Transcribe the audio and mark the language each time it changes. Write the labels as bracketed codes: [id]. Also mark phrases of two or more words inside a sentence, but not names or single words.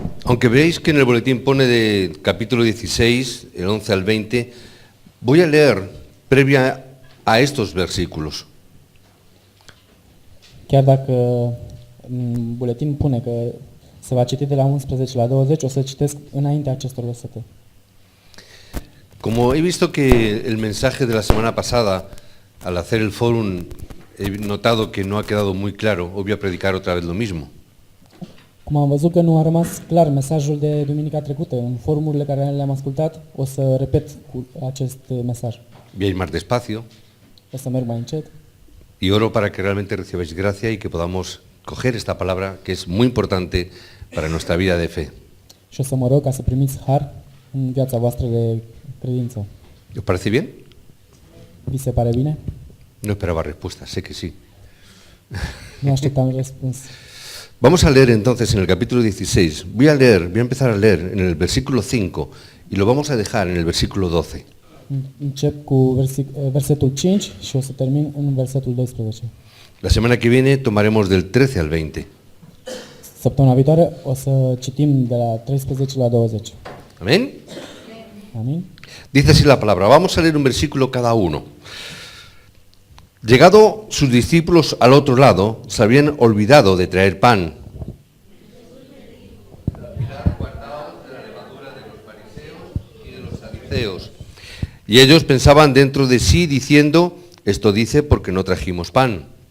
[es] Aunque veáis que en el boletín pone de capítulo 16, el 11 al 20, voy a leer previa a estos versículos. [ro] Chiar dacă în buletin pune că se va citi de la 11 la 20, o să citesc înaintea acestor versete. [es] Como he visto que el mensaje de la semana pasada, al hacer el fórum, he notado que no ha quedado muy claro, hoy voy a predicar otra vez lo mismo. [ro] Cum am văzut că nu a rămas clar mesajul de duminica trecută, în forumurile care le-am ascultat, o să repet cu acest mesaj. [es] Voy a ir más despacio [ro] O să merg mai încet [es] y oro para que realmente recibáis gracia y que podamos coger esta palabra que es muy importante para nuestra vida de fe. [ro] și o să mă rog ca să primiți har în viața voastră de credință. [es] ¿Os parece bien? [ro] Vi se pare bine? [es] No esperaba respuesta, sé que sí. [ro] Nu așteptam răspuns. [es] Vamos a leer entonces en el capítulo 16. Voy a empezar a leer en el versículo 5 y lo vamos a dejar en el versículo 12. [ro] Încep cu versetul 5 și o să termin în versetul 12. [es] La semana que viene tomaremos del 13 al 20. [ro] Săptămâna viitoare o să citim de la 13 la 20. [es] Amén. [ro] Amin? [es] Dice así la palabra. Vamos a leer un versículo cada uno. Llegado sus discípulos al otro lado, se habían olvidado de traer pan. Y ellos pensaban dentro de sí diciendo, esto dice porque no trajimos pan.